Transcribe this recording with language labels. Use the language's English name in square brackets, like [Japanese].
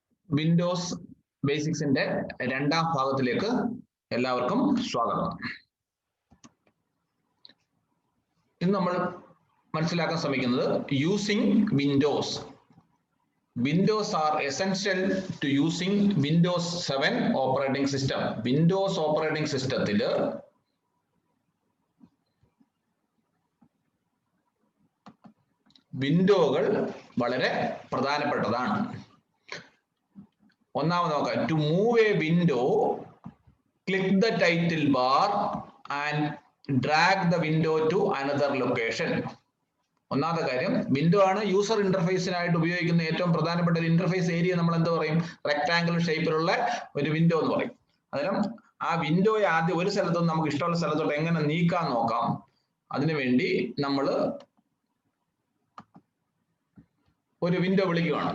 [Malayalam] Windows ബേസിക്സിന്റെ രണ്ടാം ഭാഗത്തിലേക്ക് എല്ലാവർക്കും സ്വാഗതം. ഇന്ന് നമ്മൾ മനസ്സിലാക്കാൻ ശ്രമിക്കുന്നത് using Windows. [English] Windows are essential to using Windows 7 operating system. [Malayalam] Windows operating systemത്തിൽ വിൻഡോകൾ വളരെ പ്രധാനപ്പെട്ടതാണ്. ഒന്നാമത് നോക്കാം. [English] To move a window, click the title bar and drag the window to another location. [Malayalam] ഒന്നാമത്തെ കാര്യം, വിൻഡോ ആണ് യൂസർ ഇന്റർഫേസിനായിട്ട് ഉപയോഗിക്കുന്ന ഏറ്റവും പ്രധാനപ്പെട്ട ഒരു ഇന്റർഫേസ് ഏരിയ. നമ്മൾ എന്ത് പറയും? റെക്ടാംഗിൾ ഷേപ്പിലുള്ള ഒരു വിൻഡോ എന്ന് പറയും. അന്നേരം ആ വിൻഡോയെ ആദ്യം ഒരു സ്ഥലത്തുനിന്ന് നമുക്ക് ഇഷ്ടമുള്ള സ്ഥലത്തോട്ട് എങ്ങനെ നീക്കാൻ നോക്കാം. അതിനുവേണ്ടി നമ്മൾ ഒരു വിൻഡോ വിളിക്കുകയാണ്.